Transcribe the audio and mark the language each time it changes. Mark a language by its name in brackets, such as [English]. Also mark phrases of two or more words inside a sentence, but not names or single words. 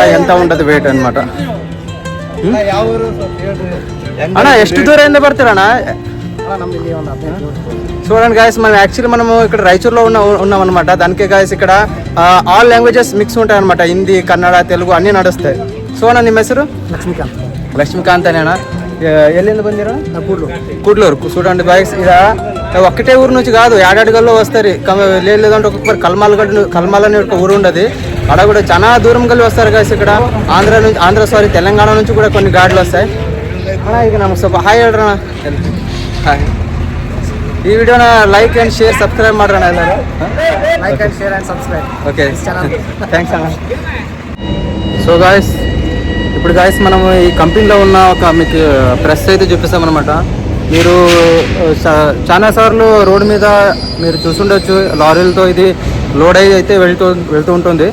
[Telugu] ఎంత ఉంటుంది వెయిట్ అనమాట. అన్నా ಎಷ್ಟು దూరం ఎంత పడతారన్నా? చూడండి గాయస్, మనం యాక్చువల్లీ మనము ఇక్కడ రాయచూరులో ఉన్నాం అనమాట. దానికే గాయస్ ఇక్కడ [English] all languages [Telugu] మిక్స్ ఉంటాయి అనమాట. హిందీ, కన్నడ, తెలుగు అన్నీ నడుస్తాయి. సో అన్న [Kannada] ನಿಮ್ಮ ಹೆಸರು? ಲಕ್ಷ್ಮೀಕಾಂತ್. [Telugu] అనేనా? [Kannada] ಎಲ್ಲಿಂದ ಬಂದಿರ? ಕೂಡ್ಲೂರು. [Telugu] చూడండి గాయస్, ఇక ఒక్కటే ఊరు నుంచి కాదు, ఏడాదిగల్లో వస్తారు. లేదంటే ఒక్కొక్కరు కల్మాల్ అని ఒక ఊరు ఉండదు, అక్కడ కూడా చాలా దూరం కలిసి వస్తారు గాయస్. ఇక్కడ తెలంగాణ నుంచి కూడా కొన్ని గాడులు వస్తాయి. ఇక నమస్తే, హాయ్ ಹೇಳ್ರಣ. హాయ్. [Kannada] ಈ ವಿಡಿಯೋನ [English] like and share subscribe [Kannada] ಮಾಡ್ರಣ ಎಲ್ಲರೂ. [English] like and share and subscribe. okay, thanks అన్న. [Telugu] సో గాయస్, ఇప్పుడు గాయస్ మనం ఈ కంపెనీలో ఉన్న ఒక మీకు ప్రెస్ అయితే చూపిస్తామన్నమాట. మీరు చాలా సార్లు రోడ్డు మీద మీరు చూసుండొచ్చు, లారీలతో ఇది లోడ్ అయితే వెళ్తూ ఉంటుంది.